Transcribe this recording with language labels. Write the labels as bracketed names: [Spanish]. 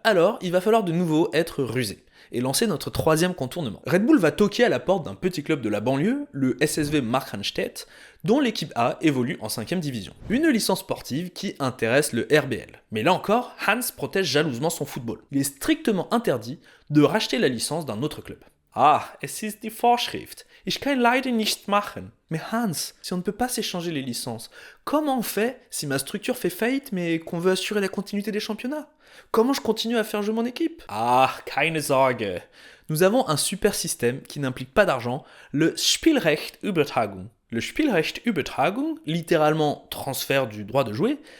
[French] Alors, il va falloir de nouveau être rusé et lancer notre troisième contournement. Red Bull va toquer à la porte d'un petit club de la banlieue, le SSV Markranstädt, dont l'équipe A évolue en 5e division. Une licence sportive qui intéresse le RBL. Mais là encore, Hans protège jalousement son football. Il est strictement interdit de racheter la licence d'un autre club. [German] Ah, es ist die Vorschrift. Ich kann leider nicht machen. [French] Mais Hans, si on ne peut pas s'échanger les licences, comment on fait si ma structure fait faillite mais qu'on veut assurer la continuité des championnats? Comment je continue à faire jouer mon équipe? [German] Ah, keine Sorge. [French] Nous avons un super système qui n'implique pas d'argent, le Spielrechtübertragung. Le Spielrechtübertragung, littéralement transfert du droit de jouer,